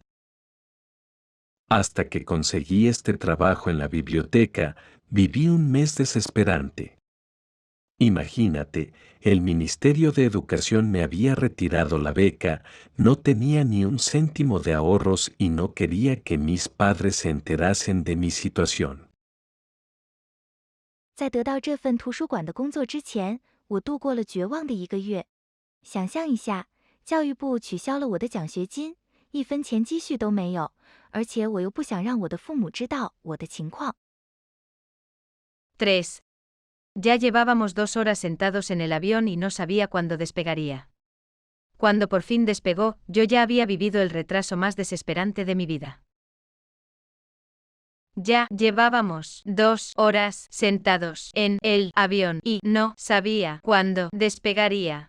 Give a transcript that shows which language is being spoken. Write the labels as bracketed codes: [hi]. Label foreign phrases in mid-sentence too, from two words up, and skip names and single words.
[es] Hasta que conseguí este trabajo en la biblioteca, viví un mes desesperante. Imagínate, el Ministerio de Educación me había retirado la beca, no tenía ni un céntimo de ahorros y no quería que mis padres se enterasen de mi situación. [zh] 在得到这份图书馆的工作之前，我度过了绝望的1个月。想象一下，教育部取消了我的奖学金，1分钱积蓄都没有，而且我又不想让我的父母知道我的情况。 [es] 3. Ya llevábamos 2 horas sentados en el avión y no sabía cuándo despegaría. Cuando por fin despegó, yo ya había vivido el retraso más desesperante de mi vida. Ya llevábamos 2 horas sentados en el avión y no sabía cuándo despegaría.